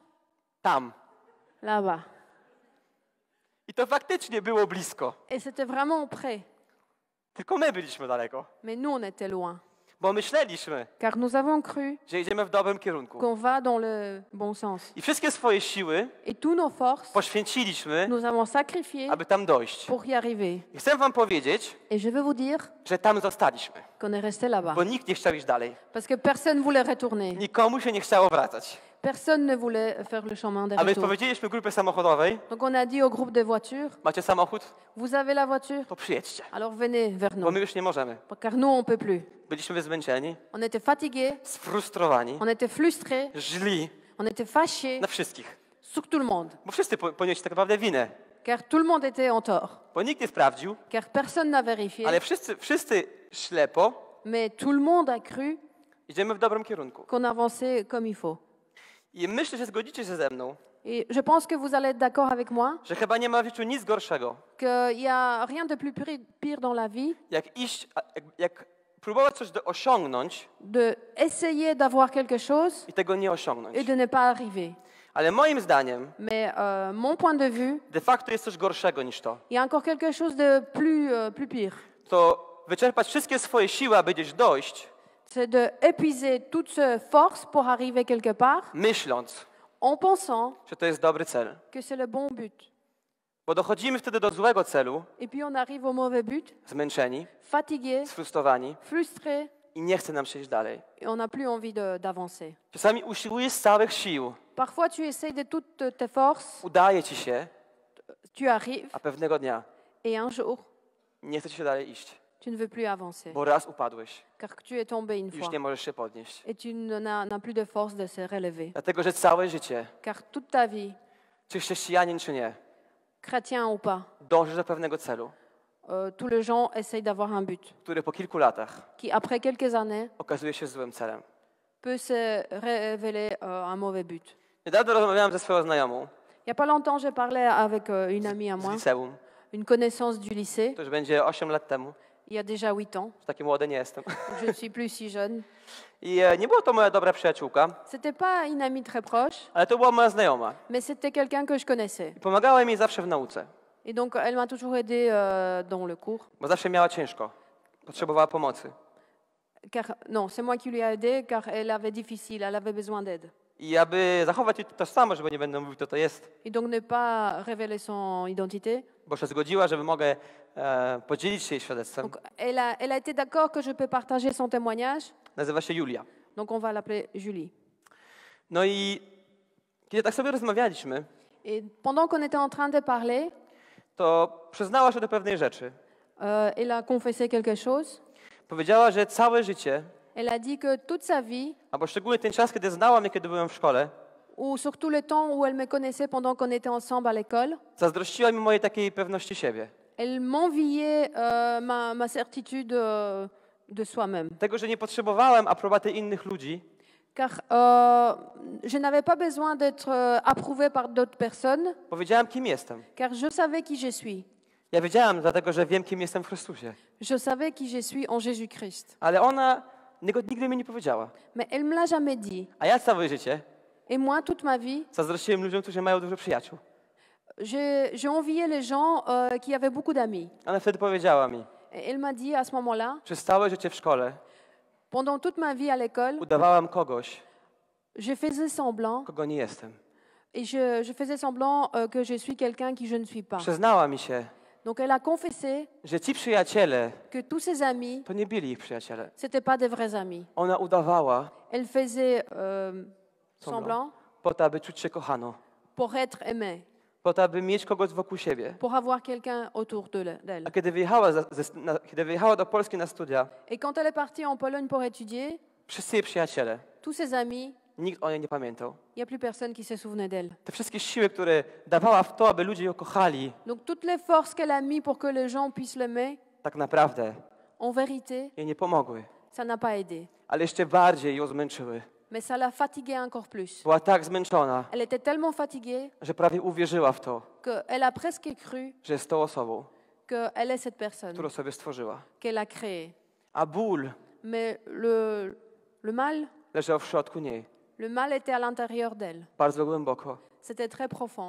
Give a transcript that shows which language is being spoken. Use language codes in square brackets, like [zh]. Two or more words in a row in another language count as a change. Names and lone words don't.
[pl] Tam. [fr] Là-bas. [pl] I to faktycznie było blisko. [fr] Et c'était vraiment près. [pl] Tylko my byliśmy daleko. [fr] Mais nous, on était loin. [pl] Bo myśleliśmy, [fr] Car nous avons cru [pl] że idziemy w dobrym kierunku. [fr] qu'on va dans le bon sens. [pl] I wszystkie swoje siły [fr] Et toutes nos forces, [pl] poświęciliśmy, [fr] nous avons sacrifié [pl] aby tam dojść. [fr] pour y arriver. [pl] I chcę wam powiedzieć, [fr] Et je veux vous dire [pl] że tam zostaliśmy. [fr] qu'on est resté là-bas. [pl] Bo nikt nie chciał iść dalej. [fr] Parce que personne ne voulait retourner. [pl] Nikomu się nie chciało wracać. [fr] Personne ne voulait faire le chemin de [pl] A więc [fr] retour. [pl] powiedzieliśmy grupie samochodowej, [fr] Donc on a dit au groupe de voitures, [pl] macie samochód? [fr] vous avez la voiture? [pl] To przyjedźcie. [fr] Alors venez vers [pl] Bo [fr] nous. [pl] my już nie możemy. [fr] Car nous, on ne peut plus. [pl] Byliśmy zmęczeni, [fr] On était fatigués, [pl] sfrustrowani, [fr] on était frustrés, [pl] źli [fr] on était fâchés [pl] na wszystkich. [fr] sur tout le monde. [pl] Bo wszyscy ponieśli tak naprawdę winę. [fr] Car tout le monde était en tort. [pl] Bo nikt nie sprawdził, [fr] Car personne n'a vérifié. [pl] ale wszyscy ślepo [fr] Mais tout le monde a cru [pl] idziemy w dobrym kierunku. [fr] qu'on avançait comme il faut. [pl] I myślę, że zgodzicie się ze mną, [fr] Et je pense que vous allez être d'accord avec moi [pl] że chyba nie ma w życiu nic gorszego, [fr] qu'il n'y a rien de plus pire dans la vie [pl] jak próbować coś osiągnąć [fr] de essayer d'avoir quelque chose [pl] i tego nie osiągnąć. [fr] et de ne pas arriver. [pl] Ale moim zdaniem [fr] Mais mon point de vue, [la] de facto [pl] jest coś gorszego niż to. [fr] il y a encore quelque chose de plus pire. [pl] To wyczerpać wszystkie swoje siły, aby gdzieś dojść, [fr] C'est de épuiser toute cette force pour arriver quelque part [pl] myśląc, [fr] en pensant [pl] że to jest dobry cel. [fr] que c'est le bon but. [pl] Bo dochodzimy wtedy do złego celu, [fr] Et puis on arrive au mauvais but, [pl] zmęczeni, [fr] fatigués, [pl] sfrustrowani [fr] frustrés, [pl] i nie chce nam przejść dalej. [fr] et on n'a plus envie d'avancer. [pl] Czasami usiłujesz z całych sił, [fr] Parfois tu essayes de toutes tes forces, [pl] udaje ci się, [fr] tu arrives, [pl] a pewnego dnia [fr] et un jour, [pl] nie chce ci się dalej iść, [fr] tu ne veux plus avancer. [pl] bo raz upadłeś [fr] Car tu es tombé une [pl] i już [fr] fois [pl] nie możesz się podnieść. [fr] et tu n'as plus de force de se relever. [pl] Dlatego, że całe życie, [fr] Car toute ta vie, [pl] czy chrześcijanin, czy nie, [fr] chrétien ou pas, [pl] dążysz do pewnego celu, [fr] tous les gens essayent d'avoir un but [pl] który po kilku latach [fr] qui, après quelques années, [pl] okazuje się złym celem. [fr] peut se révéler un mauvais but. [pl] Niedawno rozmawiałem ze swoją znajomą [fr] Il n'y a pas longtemps, j'ai parlé avec une amie à [pl] z [fr] moi, [pl] liceum, [fr] une connaissance du lycée, [pl] to już będzie 8 lat temu, [fr] il y a déjà 8 ans. [pl] już taki młody nie jestem. [fr] Je ne suis plus si jeune. [pl] I nie była to moja dobra przyjaciółka, [fr] C'était pas une amie très proche, [pl] ale to była moja znajoma. [fr] mais c'était quelqu'un que je connaissais. [pl] I pomagała mi zawsze w nauce, [fr] Et donc, elle m'a toujours aidé dans le cours. [pl] bo zawsze miała ciężko, potrzebowała pomocy. [fr] Car, non, c'est moi qui lui ai aidé car elle avait difficile, elle avait besoin d'aide. [pl] I aby zachować jej tożsamość, bo nie będę mówił, kto to jest, [fr] Et donc, ne pas révéler son identité. [pl] bo się zgodziła, żeby mogę podzielić się jej świadectwem. [fr] Donc, elle a été d'accord que je peux partager son témoignage. [pl] Nazywa się Julia. [fr] Donc, on va l'appeler Julie. [pl] No i kiedy tak sobie rozmawialiśmy, [fr] Et pendant qu'on était en train de parler, [pl] to przyznała się do pewnej rzeczy. [fr] elle a confessé quelque chose. [pl] Powiedziała, że całe życie, [fr] Elle a dit que toute sa vie, [pl] albo szczególnie ten czas, kiedy znała mnie, kiedy byłem w szkole, [fr] ou surtout le temps où elle me connaissait pendant qu'on était ensemble à l'école, [pl] zazdrościła mi mojej takiej pewności siebie. [fr] elle m'enviait ma certitude de soi-même. [pl] Tego, że nie potrzebowałem aprobaty innych ludzi, [fr] Car je n'avais pas besoin d'être approuvé par d'autres personnes, [pl] bo wiedziałem, kim jestem. [fr] car je savais qui je suis. [pl] Ja wiedziałem, dlatego, że wiem, kim jestem w Chrystusie. [fr] Je savais qui je suis en Jésus-Christ. [pl] Ale ona nigdy mi nie powiedziała. [fr] Mais elle ne me l'a jamais dit. [pl] A ja całe życie [fr] Et moi, toute ma vie, [pl] zazdrościłem ludziom, którzy mają dużo przyjaciół. [fr] j'ai envié les gens qui avaient beaucoup d'amis. [pl] Ona wtedy powiedziała mi, [fr] Et elle m'a dit à ce moment-là, [pl] że całe życie w szkole [fr] pendant toute ma vie à l'école, [pl] udawałam kogoś, [fr] je faisais semblant, [pl] kogo nie jestem. [fr] et je faisais semblant que je suis quelqu'un qui je ne suis pas. [pl] Przyznała mi się, [fr] Donc elle a confessé [pl] że ci przyjaciele [fr] que tous ses amis, [pl] to nie byli ich przyjaciele. [fr] c'était pas des vrais amis. [pl] Ona udawała [fr] Elle faisait semblant [pl] po to, aby czuć się kochaną, [fr] pour être aimée, [pl] po to, aby mieć kogoś wokół siebie. [fr] pour avoir quelqu'un autour d'elle. [pl] A kiedy wyjechała do Polski na studia, [fr] Et quand elle est partie en Pologne pour étudier, [pl] wszyscy jej przyjaciele, [fr] tous ses amis, [pl] nikt o niej nie pamiętał. [fr] il n'y a plus personne qui se souvenait d'elle. [pl] Te wszystkie siły, które dawała w to, aby ludzie ją kochali, [fr] Donc toutes les forces qu'elle a mis pour que les gens puissent l'aimer, [pl] tak naprawdę [fr] en vérité, [pl] jej nie pomogły, [fr] ça n'a pas aidé. [pl] ale jeszcze bardziej ją zmęczyły. [fr] Mais ça l'a fatiguée encore plus. [pl] Była tak zmęczona, [fr] Elle était tellement fatiguée [pl] że prawie uwierzyła w to, [fr] qu'elle a presque cru [pl] że jest tą osobą, [fr] qu'elle est cette personne [pl] którą sobie stworzyła. [fr] qu'elle a créée. [pl] A ból [fr] Mais le mal, [pl] leżał w środku niej, [fr] le mal était à l'intérieur d'elle. [pl] bardzo głęboko. [fr] C'était très profond.